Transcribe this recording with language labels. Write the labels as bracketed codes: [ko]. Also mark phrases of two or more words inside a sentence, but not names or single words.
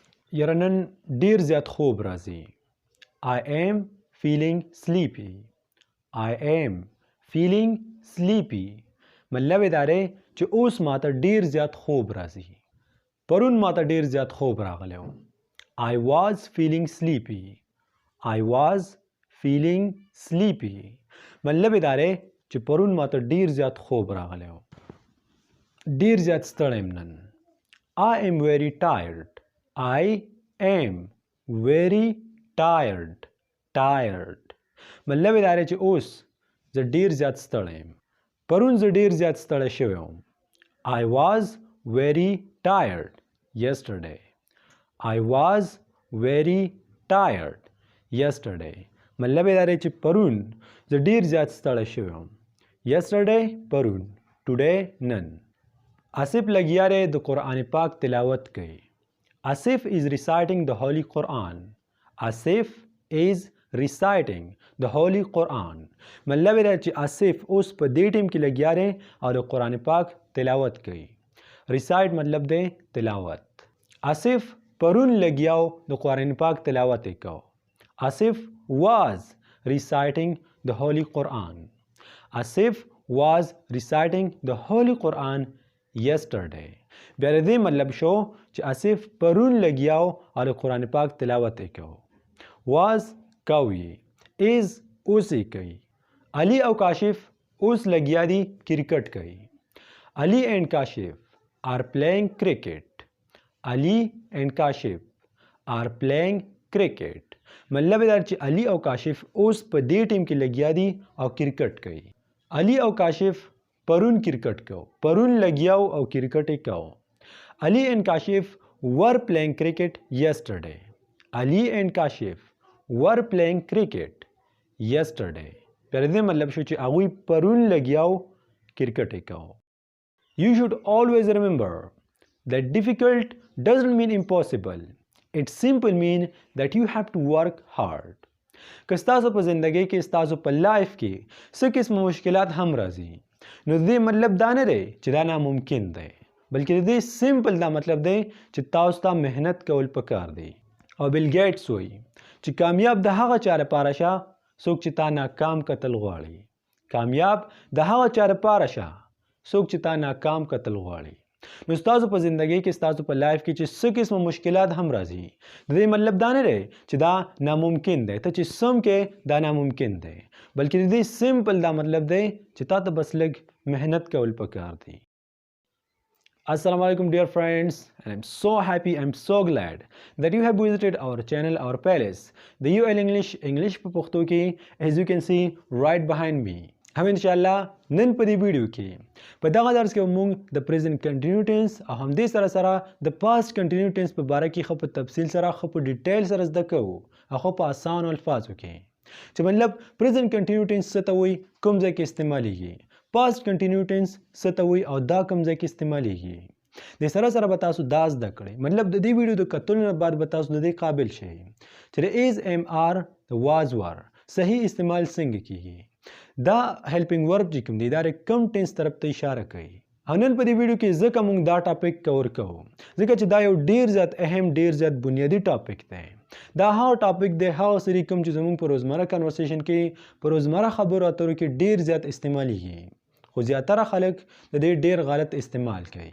[ps] یاره نن ډیر زیات خوب راځي. [en] I am feeling sleepy. I am feeling sleepy. [ps] مطلب دا دی چې اوس ماته ډیر زیات خوب راځي. پرون ماته ډیر زیات خوب راغلی و. [en] I was feeling sleepy. I was feeling sleepy. [ps] مطلب دا دی چې پرون ماته ډیر زیات خوب راغلی و. ډیر زیات ستړی یم نن. [en] I am very tired. I am very tired. Tired. [ps] مطلب دا دی چې اوس زه ډیر زیات ستړی یم. پرون زه ډیر زیات ستړی شوی وم. I was very tired yesterday. I was very tired yesterday. مطلب دا دی چې پرون زه ډیر زیات ستړی شوی وم. Yesterday پرون. Today نن. آصف لګیا دی د قرآن پاک تلاوت کوي. [en] آصف is reciting the Holy Quran. آصف is reciting the Holy Quran. [ps] مطلب دا چې آصف اوس په دې ټیم کې لګیا دی او د قرآن پاک تلاوت کوي. recite مطلب دی تلاوت. آصف پرون لګیاو د قرآن پاک تلاوت یې کو. [en] آصف was reciting the Holy Quran. آصف was reciting the Holy Quran yesterday. [ps] بیا د دې مطلب شو چې آصف پرون لګیاو او د قرآن پاک تلاوت یې کو. was کوي. is اوس یې کوي. علي او کاشف اوس لګیا دي کرکټ کوي. [en] علي and کاشف are playing cricket. علي and کاشف are playing cricket. [ps] مطلب دا چې علي او کاشف اوس په دې ټیم کې لګیا دي او کرکټ کوي. علي او کاشف پرون کرکټ کو. پرون لګیاو او کرکټ یې کو. [en] علي and کاشف were playing cricket yesterday. علي and کاشف were playing cricket yesterday. [ps] پر دې مطلب شو چې هغوی پرون لګیاو کرکټ یې کو. [en] You should always remember that difficult doesn't mean impossible. It simply means that you have to work hard. [ps] که ستاسو په زندګۍ کې ستاسو په لایف کې څه قسم مشکلات هم راځي نو دې مطلب دا نه دی چې دا ناممکن دی بلکې دې سمپل دا مطلب دی چې تاسو ته مهنت کول پکار دی. او بیل ګیټس وایي چې کامیاب د هغه چا لپاره شه څوک چې تا ناکام کتل غواړي. کامیاب د هغه چا لپاره شه څوک چې تا ناکام کتل غواړي. نو ستاسو په زندګۍ کې ستاسو په لایف کې چې څه قسمه مشکلات هم راځي د دې مطلب دا نه دی چې دا ناممکن دی ته چې سم کې دا ناممکن دی بلکې د دې سمپل دا مطلب دی چې تا ته بس لږ محنت کول پکار دی. [en] Assalamu alaikum dear friends, and I'm so happy, I'm so glad that you have visited our channel, our playlist, the UL English [ps] په پښتو کې, [en] as you can see right behind me. [ps] هم انشاءالله نن په دې ویډیو کې په دغه درس کې موږ د [en] present continuous tense [ps] او همدې سره سره د [en] past continuous tense [ps] په باره کې ښه په تفصیل سره ښه په ډیټیل سره زده کوو او ښه په اسانو الفاظو کې چې مطلب [en] present continuous tense [ps] څه ته وایي کوم ځای کې استعمالیږي [en] past continuous tense [ps] څه ته وایي او دا کوم ځای کې استعمالیږي د سره سره به تاسو دا زده کړئ مطلب د دې ویډیو د کتلو نه بعد به تاسو د دې قابل شئ چې د [en] is am are [ps] د [en] was were [ps] صحیح استعمال څنګه کیږي دا [en] helping verb [ps] چې کوم دی دا کم ټینس طرف ته اشاره کوي. او نن په دې ویډیو کې ځکه موږ دا ټاپک کور کوو ځکه چې دا یو ډیر زیات اهم ډیر زیات بنیادی ټاپک دی. دا هغه ټاپک دی هغه سری کوم چې زموږ په روزمره کنورسیشن کې په روزمره خبرو اترو کې ډیر زیات استعمالیږي خو زیاتره خلک د دې ډیر غلط استعمال کوي.